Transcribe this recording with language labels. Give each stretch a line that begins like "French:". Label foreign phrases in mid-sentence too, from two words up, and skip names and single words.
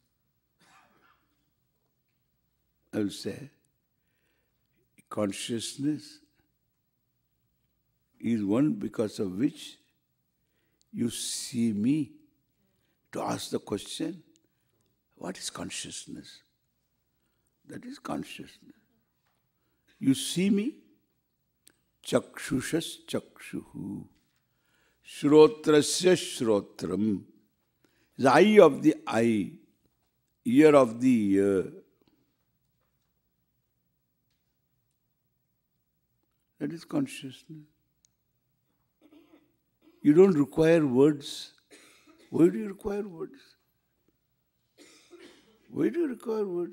English: I will say, consciousness is one because of which you see me to ask the question, what is consciousness? That is consciousness. You see me,
Sanskrit: चक्षुषः चक्षुः, श्रोत्रस्य श्रोत्रम्,
English: the eye of the eye, ear of the ear. That is consciousness. You don't require words. Why do you require words? Why do you require words?